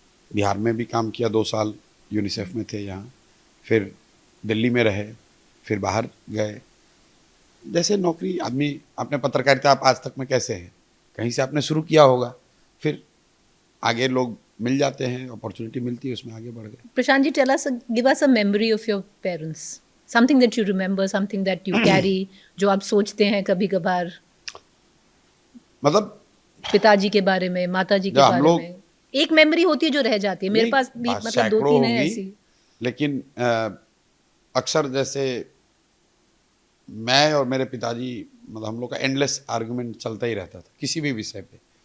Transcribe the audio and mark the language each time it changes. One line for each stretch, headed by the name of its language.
Hindi: बिहार में भी काम किया, 2 साल यूनिसेफ में थे यहाँ, फिर दिल्ली में रहे, फिर बाहर गए। जैसे नौकरी आदमी, अपने पत्रकारिता आप आज तक में कैसे हैं, कहीं से आपने शुरू किया होगा, फिर आगे लोग मिल जाते हैं, अपॉर्चुनिटी मिलती है, उसमें आगे बढ़ गए।
English: Prashant ji, tell us, give us a memory of your parents, something that you remember, something that you carry,
Hindi: जो आप सोचते हैं कभी कभार, मतलब पिताजी के बारे में, माताजी के बारे में। एक मेमोरी होती है जो रह जाती है। मेरे पास भी मतलब 2-3 है ऐसी। लेकिन अक्सर जैसे मैं और मेरे पिताजी, मतलब हम लोग का एंडलेस आर्गुमेंट चलता ही रहता था किसी भी विषय पे।